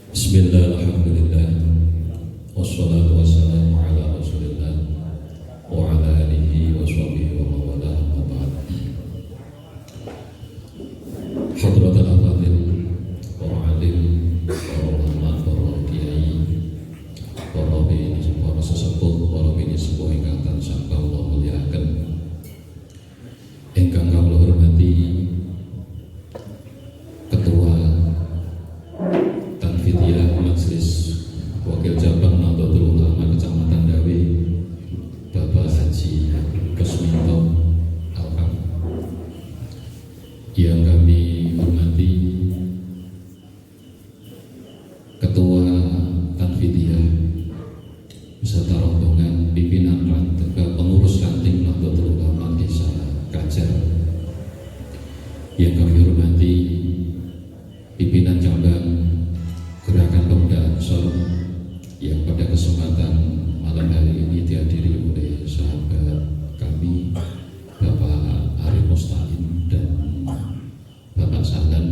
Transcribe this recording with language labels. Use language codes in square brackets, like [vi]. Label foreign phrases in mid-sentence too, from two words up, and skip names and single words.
[ar] بسم الله، الحمد لله، والصلاة والسلام على رسول الله وعلى آله وصحبه وموالاه، أما بعد. حضرة الأفاضل, [jv] para alim, para ulama, para kiai, para bini, para sesepuh, para bini sepuh ingkang tansah kawula mulyakaken, ingkang kawula hormati [id] Ketua Tanfidiyah Majelis Wakil Cabang Nahdlatul Ulama Kecamatan Dawe, Bapak Haji Kusminto Alkam, yang kami hormati Ketua Tanfidiyah beserta rombongan pimpinan pengurus ranting Nahdlatul Ulama Desa Kajar, yang kami hormati pimpinan cabang Gerakan Pemuda Ansor yang pada kesempatan malam hari ini dihadiri oleh sahabat kami Bapak Arif Mustaqim dan Bapak Sahlan.